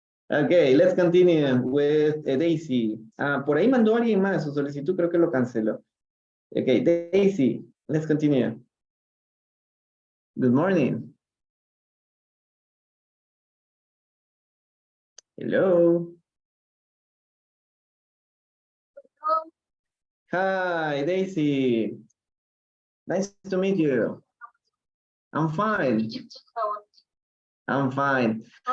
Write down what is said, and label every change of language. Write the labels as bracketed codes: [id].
[en] Okay, let's continue with Daisy. [es] Por ahí mandó alguien más su solicitud, creo que lo canceló. [en] Okay, Daisy, let's continue. Good morning. Hello. Hi, Daisy. Nice to meet you. I'm fine. I'm fine.